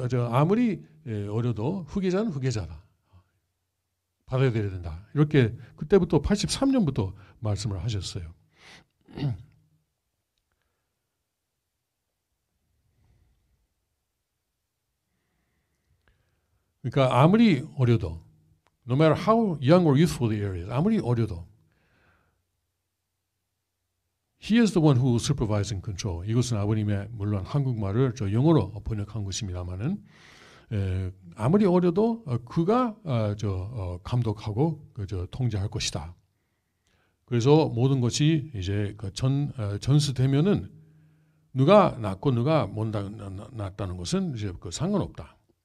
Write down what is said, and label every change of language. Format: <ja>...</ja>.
<ko>아무리 어려도 후계자는 후계자다. 받아들여야 된다. 이렇게 그때부터 83년부터 말씀을 하셨어요. 그러니까 아무리 어려도</ko> <en>No matter how young or youthful the area is,</en> <ko>아무리 어려도</ko> <en>He is the one who will supervise and control.</en> <ko>이것은 아버님의 물론 한국말을 저 영어로 번역한 것입니다만은 아무리 어려도 그가 감독하고 통제할 것이다. 그래서 모든 것이 이제 전수되면은 누가 낫고 누가 못 낫다는 것은 이제 상관없다.</ko>